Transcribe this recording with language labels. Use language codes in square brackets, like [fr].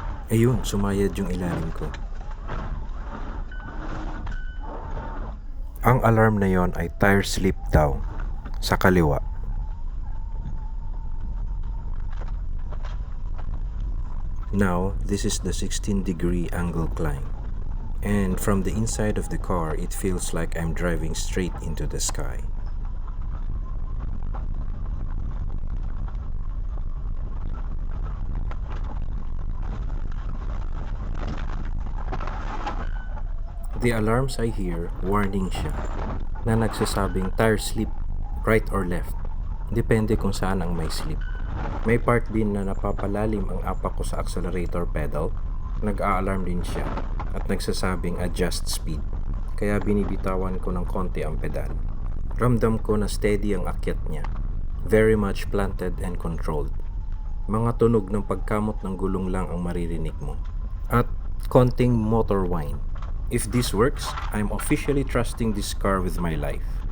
[tl] Ayun, sumayad yung ilalim ko. Ang alarm na yon ay tire slip daw sa kaliwa. [en] Now, this is the 16-degree angle climb. And from the inside of the car, it feels like I'm driving straight into the sky. The alarms I hear, warning [tl] siya, na nagsasabing [en] tire slip right or left. [tl] Depende kung saan ang may slip. May part din na napapalalim ang apak ko sa accelerator pedal, nag-a-alarm din siya, at nagsasabing [en] adjust speed. [tl] Kaya binibitawan ko ng konti ang pedal. Ramdam ko na steady ang akyat niya. [en] Very much planted and controlled. [tl] Mga tunog ng pagkamot ng gulong lang ang maririnig mo. At konting motor whine. [en] If this works, I'm officially trusting this car with my life.